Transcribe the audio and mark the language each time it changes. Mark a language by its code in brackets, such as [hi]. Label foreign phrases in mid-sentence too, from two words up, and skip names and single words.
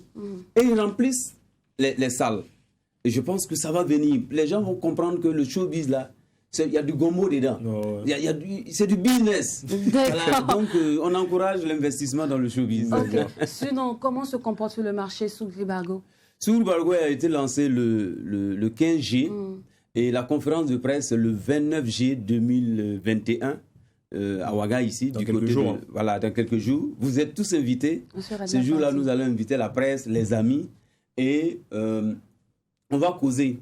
[fr] Et ils remplissent les salles. Et je pense que ça va venir. Les gens vont comprendre que le showbiz là, il y a du gombo dedans. C'est du business. Voilà, donc on encourage l'investissement dans le showbiz. Okay. Sinon, comment se comporte le marché Soukri-Bargo? Soukri-Bargo a été lancé le 15 juillet et la conférence de presse le 29 juillet 2021 à Ouaga ici. Dans quelques jours. Voilà, dans quelques jours. Vous êtes tous invités. Ce jour-là, nous allons inviter la presse, les amis et on va causer.